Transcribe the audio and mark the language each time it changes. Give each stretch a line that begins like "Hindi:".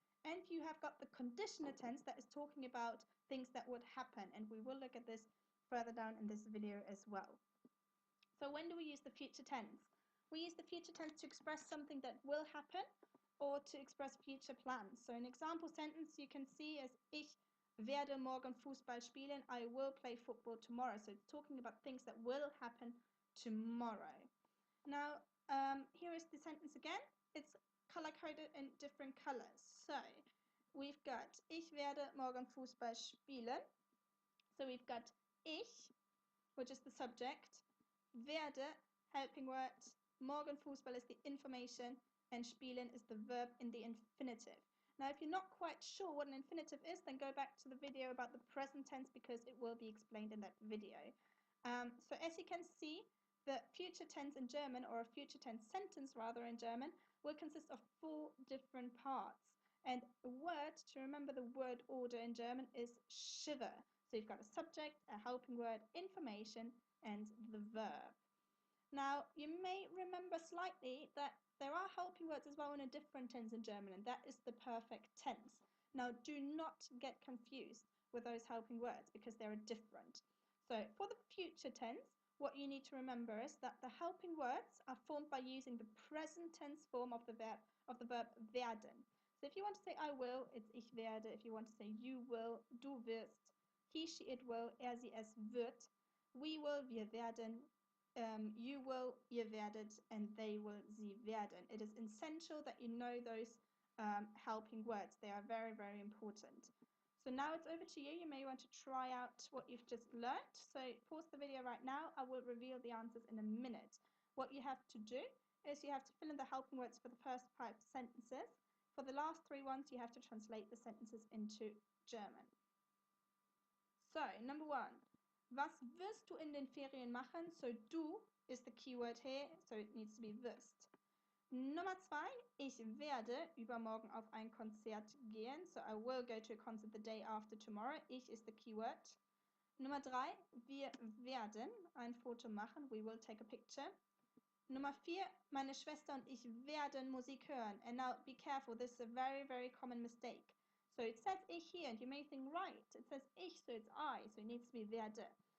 English: And you have got the conditional tense that is talking about things that would happen. And we will look at this further down in this video as well. So when do we use the future tense? We use the future tense to express something that will happen or to express future plans. So an example sentence you can see is
German: Ich werde morgen Fußball spielen.
English: I will play football tomorrow. So it's talking about things that will happen tomorrow. Now here is the sentence again. It's color coded in different colors. So we've got
German: Ich werde morgen Fußball spielen.
English: So we've got Ich, which is the subject, werde, helping word, morgen Fußball is the information, and spielen is the verb in the infinitive. Now, if you're not quite sure what an infinitive is, then go back to the video about the present tense because it will be explained in that video. So as you can see, the future tense in German, or a future tense sentence rather in German, will consist of 4 different parts. And a word, to remember the word order in German, is shiver. So you've got a subject, a helping word, information, and the verb. Now, you may remember slightly that there are helping words as well in a different tense in German, and that is the perfect tense. Now, do not get confused with those helping words because they are different. So for the future tense, what you need to remember is that the helping words are formed by using the present tense form of the verb werden. So if you want to say I will, it's
German: ich werde.
English: If you want to say you will,
German: du wirst.
English: He, she, it will,
German: er, sie, es wird.
English: We will,
German: wir werden.
English: You will,
German: ihr werdet,
English: and they will,
German: sie werden.
English: It is essential that you know those helping words. They are very, very important. So now it's over to you. You may want to try out what you've just learnt. So pause the video right now. I will reveal the answers in a minute. What you have to do is you have to fill in the helping words for the first 5 sentences. For the last 3 ones, you have to translate the sentences into German. So, number 1.
German: Was wirst du in den Ferien machen?
English: So, du is the keyword here, so it needs to be wirst.
German: Nummer 2. Ich werde übermorgen auf ein Konzert gehen.
English: So, I will go to a concert the day after tomorrow. Ich is the keyword.
German: Nummer 3. Wir werden ein Foto machen.
English: We will take a picture.
German: Nummer 4. Meine Schwester und ich werden Musik hören.
English: And now, be careful. This is a very, very common mistake. So it says ich here, and you may think, right, it says ich, so it's I, so it needs to be werde.